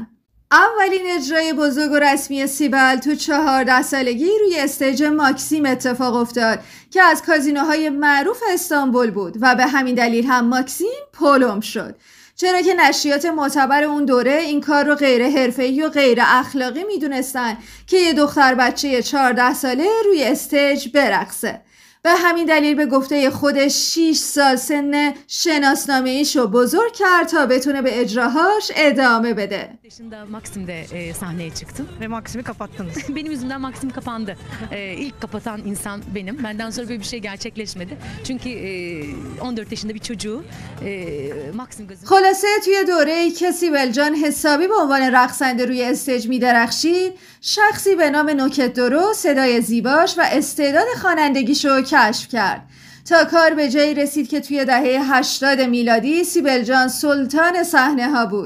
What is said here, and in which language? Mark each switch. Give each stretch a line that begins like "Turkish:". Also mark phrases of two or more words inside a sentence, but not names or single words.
Persian: اولین اجرای بزرگ و رسمی سیبل تو 14 سالگی روی استیج ماکسیم اتفاق افتاد که از کازینوهای معروف استانبول بود و به همین دلیل هم ماکسیم پولم شد، چرا که نشریات معتبر اون دوره این کار رو غیر حرفه‌ای و غیر اخلاقی میدونستن که یه دختر بچه 14 ساله روی استیج برقصه. به همین دلیل به گفته خودش 6 سال سن şenaznameyişو بزرگ کرد تا بتونه به اجراهاش ادامه بده.
Turkish: Yaşında Maksim'de sahneye çıktım ve Maksim'i kapattınız. Benim yüzümden Maksim kapandı. İlk kapatan insan benim. Benden sonra böyle bir şey gerçekleşmedi. Çünkü 14 yaşında bir çocuğu Maksim gazı.
Persian: خلاصه توی دوره‌ای که سیبل جان حسابی به عنوان رقصنده روی استیج می‌درخشید، شخصی به نام نوکت درو صدای زیباش و استعداد خوانندگیشو کشف کرد تا کار به جایی رسید که توی دهه 80 میلادی سیبل جان سلطان صحنه ها بود.